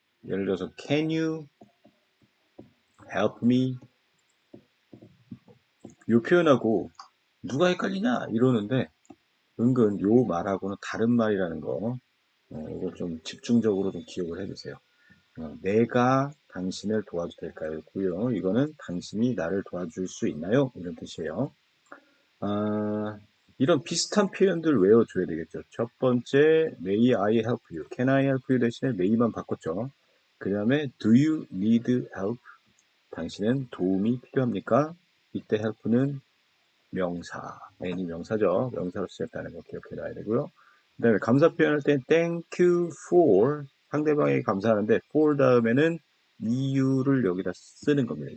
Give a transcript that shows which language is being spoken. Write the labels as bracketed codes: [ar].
[ko] 예를 들어서 [en] Can you help me? [ko] 요 표현하고 누가 헷갈리냐 이러는데 은근 요 말하고는 다른 말이라는 거, 이거 좀 집중적으로 좀 기억을 해주세요. 내가 당신을 도와도 될까요? 고요. 이거는 당신이 나를 도와줄 수 있나요? 이런 뜻이에요. 아, 이런 비슷한 표현들 외워줘야 되겠죠. 첫 번째, [en] May I help you? Can I help you [ko] 대신에 may만 바꿨죠. 그 다음에 [en] Do you need help? [ko] 당신은 도움이 필요합니까? 이때 help는 명사, main이 명사죠. 명사로 쓰였다는 거 기억해 놔야 되고요. 그 다음에 감사 표현할 땐 [en] thank you for, [ko] 상대방에게 감사하는데 for 다음에는 이유를 여기다 쓰는 겁니다.